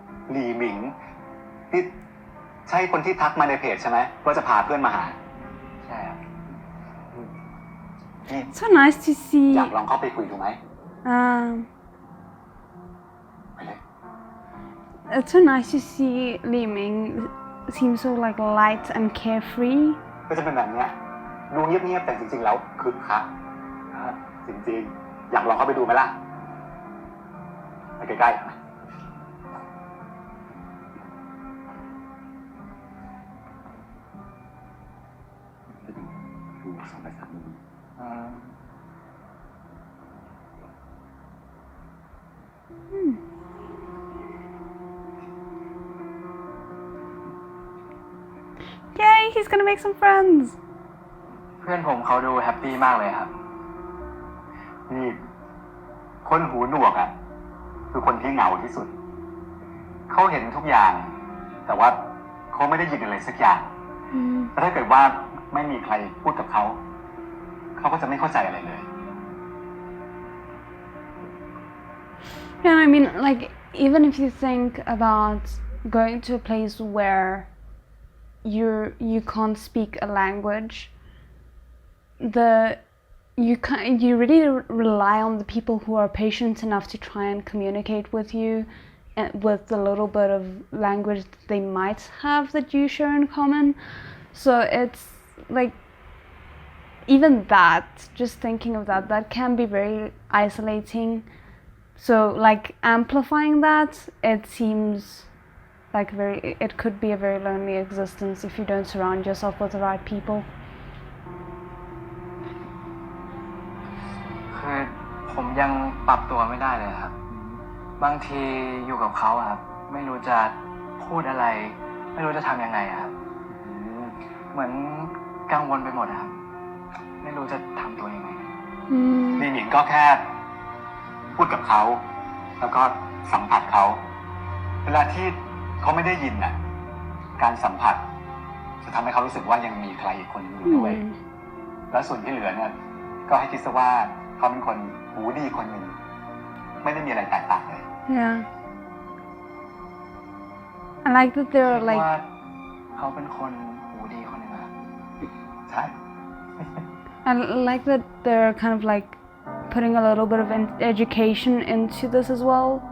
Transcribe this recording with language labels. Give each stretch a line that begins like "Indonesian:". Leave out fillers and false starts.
Thai: หลีหมิงนี่ใช่คนที่ทักมาในเพจใช่ไหมว่าจะพาเพื่อนมาหา ใช่ครับ นี่
English: so nice to see.
Thai: อยากลองเข้าไปคุยดูไหม ไปเลย
English: It's so nice to see Li Ming seem so like light and carefree.
Thai: ก็จะเป็นแบบเนี้ยดูเงียบๆแต่จริงๆแล้วคึกคักจริงๆอยากลองเข้าไปดูไหมล่ะไปใกล้ๆหน่อยดูสองไปสามมือ
English: Yay, he's gonna make some friends.
Thai: เพื่อนผมเขาดูแฮปปี้มากเลยครับ นี่คนหูหนวกอ่ะคือคนที่เหงาที่สุด เขาเห็นทุกอย่าง แต่ว่าเขาไม่ได้ยินอะไรสักอย่างแต่ถ้าเกิดว่าไม่มีใครพูดกับเขา เขาก็จะไม่เข้าใจอะไรเลย
English: Yeah, I mean, like, even if you think about going to a place where you can't speak a language, you really rely on the people who are patient enough to try and communicate with you and with the little bit of language that they might have that you share in common. So it's like even that, just thinking of that, that can be very isolating. So like amplifying that, it seems like it could be a very lonely existence if you don't surround yourself with the right people.
Thai: คือผมยังปรับตัวไม่ได้เลยครับ บางทีอยู่กับเขาอะครับ ไม่รู้จะพูดอะไร ไม่รู้จะทำยังไงอะครับ เหมือนกังวลไปหมดอะครับ ไม่รู้จะทำตัวยังไง นี่หนิงก็แค่พูดกับเขา แล้วก็สัมผัสเขา เวลาที่เขาไม่ได้ยินน่ะ การสัมผัสจะทำให้เขารู้สึกว่ายังมีใครอีกคนอยู่ด้วย แล้วส่วนที่เหลือเนี่ยก็ให้คิดซะว่าเขาเป็นคนหูดีคนหนึ่งไม่ได้มีอะไรแตกต่างเลย
English: Yeah. I like that they're
Thai: ว่า
English: like
Thai: เขาเป็นคนหูดีคนหนึงอะครับ ใช่
English: I like that they're kind of like putting a little bit of education into this as well.